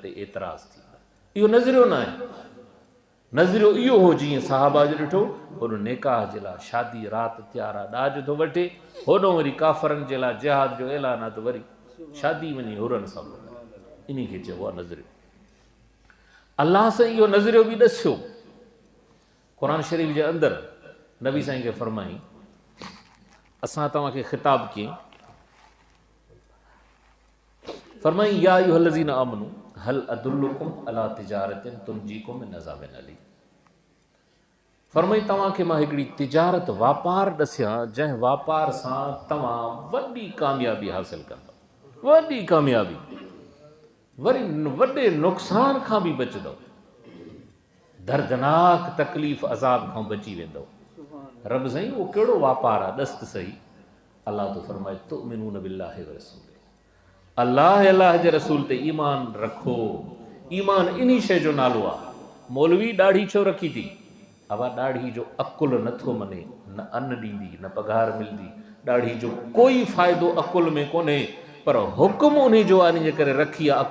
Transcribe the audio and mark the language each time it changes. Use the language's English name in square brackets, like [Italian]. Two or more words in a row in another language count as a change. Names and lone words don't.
[Sindhi] ते एतिराज़ थी इहो नज़रियो न आहे नज़रियो इहो हो जीअं साहबा जो ॾिठो होॾो निकाह जे लाइ शादी राति तयार आहे ॾाज थो वठे होॾो वरी काफ़रनि जे लाइ जिहाद जो ऐलान आहे त वरी शादी वञी हुरनि सां इन खे चइबो आहे नज़रियो अलाह सां इहो नज़रियो बि ॾसियो क़ुर शरीफ़ जे अंदरि नबी साईं खे फरमाई असां तव्हांखे ख़िताब कयईं फरमाई [Arabic] يا أيها الذين آمنوا هل أدلكم على تجارة تنجيكم من عذاب أليم [Sindhi] फरमाई तव्हांखे मां हिकिड़ी तिजारत वापार ॾसियां जंहिं वापार सां तव्हां वॾी कामयाबी हासिल कंदव, वॾी कामयाबी, वरी वॾे नुक़सान खां बि बचंदव, दर्दनाक तकलीफ़ अज़ाब खां बची वेंदव। रब साईं उहो कहिड़ो वापार आहे, ॾस त सही। अलाह तो फरमाए [Arabic] تؤمنون بالله ورسول, [Sindhi] अलाह जे रसूल ते ईमान रखो। ईमान इन्ही शइ जो नालो आहे। मौलवी ॾाढ़ी छो रखी थी? अवा ॾाढ़ी जो अकुल नथो मने, न अन्न ॾींदी न पघार मिलंदी, ॾाढ़ी जो कोई फ़ाइदो अकुल में कोन्हे, पर हुकुम उन्ही जो आहे, इनजे करे रखी आहे।